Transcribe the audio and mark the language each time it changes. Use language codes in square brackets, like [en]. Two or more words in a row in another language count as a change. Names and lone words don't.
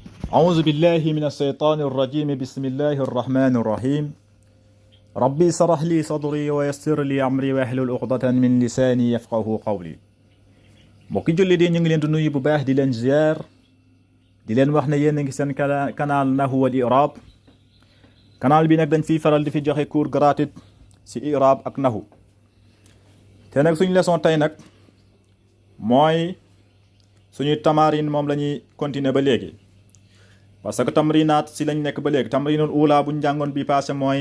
[ar] أعوذ بالله من الشيطان الرجيم بسم الله الرحمن الرحيم ربي اشرح لي صدري ويسر لي أمري واحلل عقدة من لساني يفقهوا قولي mbokki [wo] julli di ñu ngi leen di nuyu bu baax di leen ziar di leen wax ne yéen a ngi seen canal Nahwu wal I'rab canal bi nag dañ fiy faral di fi joxe [fr] cours gratuit [wo] ci i'rab ak nahwu te nag suñu leçon tey nag mooy suñuy tamarin moom la ñuy continuer ba léegi [fr] parce que [wo] tamrinaat si lañ nekk ba léegi tamrinul ula buñ jàngoon bi passé mooy